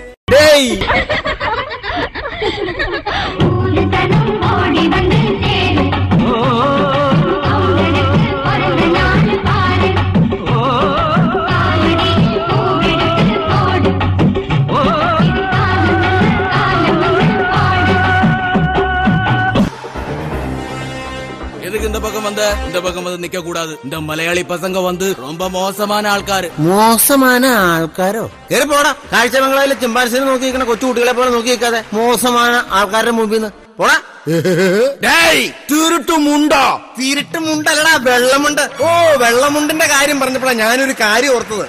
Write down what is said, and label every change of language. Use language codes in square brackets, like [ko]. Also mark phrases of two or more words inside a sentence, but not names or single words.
[ta] ஓடி வந்து சேரு அவனுக்கு பிறந்த நாள் பாரு காலடி பூவெடுத்து போடு எதுக்கு இந்த பக்கம் வந்து நிக்க கூடாது. இந்த மலையாளி பசங்க வந்து ரொம்ப மோசமான ആൾക്കാര്. [ml] മോശமான ആൾക്കാരോ? കേറി പോടാ. കാഴ്ചബംഗ്ലാവിലെ ചിമ്പാൻസിനെ നോക്കി നിൽക്കുന്ന കൊച്ചു കുട്ടികളെ പോലെ നോക്കി നിൽക്കാതെ മോശமான ആൾക്കാരുടെ മുമ്പിൽ നിന്ന് പോടാ. തിരുട്ടുമുണ്ടല്ലടാ, വെള്ളമുണ്ട്. ഓ, വെള്ളമുണ്ടിന്റെ കാര്യം പറഞ്ഞപ്പോഴാ ഞാനൊരു കാര്യം ഓർത്തത്.